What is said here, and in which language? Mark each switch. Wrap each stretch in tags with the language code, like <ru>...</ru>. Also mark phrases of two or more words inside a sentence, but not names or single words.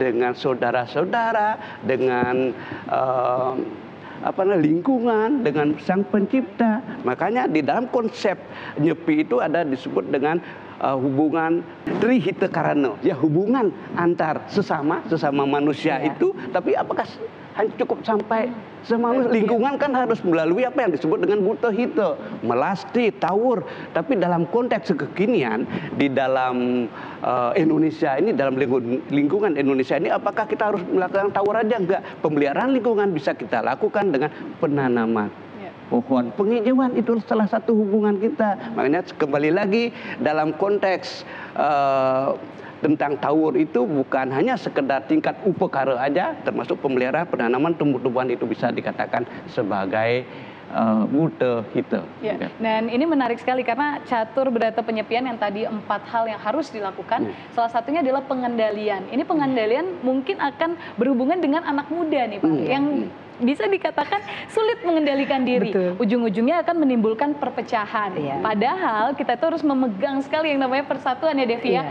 <id>Dengan saudara-saudara, dengan lingkungan, dengan Sang Pencipta. Makanya di dalam konsep Nyepi itu ada disebut dengan hubungan trihita karana, ya hubungan antar sesama manusia itu. Tapi apakah hanya cukup sampai sama lingkungan? Kan harus melalui apa yang disebut dengan buta hita, melasti, tawur. Tapi dalam konteks kekinian di dalam Indonesia ini, dalam lingkungan Indonesia ini, apakah kita harus melakukan tawur aja? Enggak. Pemeliharaan lingkungan bisa kita lakukan dengan penanaman pohon, penghijauan. Itu salah satu hubungan kita. Makanya kembali lagi dalam konteks tentang tawur itu bukan hanya sekedar tingkat upekara aja, termasuk pemeliharaan penanaman tumbuh-tumbuhan itu bisa dikatakan sebagai buta hita. Ya. Dan ini menarik sekali karena catur brata penyepian yang tadi 4 hal yang harus dilakukan, salah satunya adalah pengendalian. Ini pengendalian mungkin akan berhubungan dengan anak muda nih Pak, yang bisa dikatakan sulit mengendalikan diri. Ujung-ujungnya akan menimbulkan perpecahan. Padahal kita itu harus memegang sekali yang namanya persatuan ya Devi ya.</id>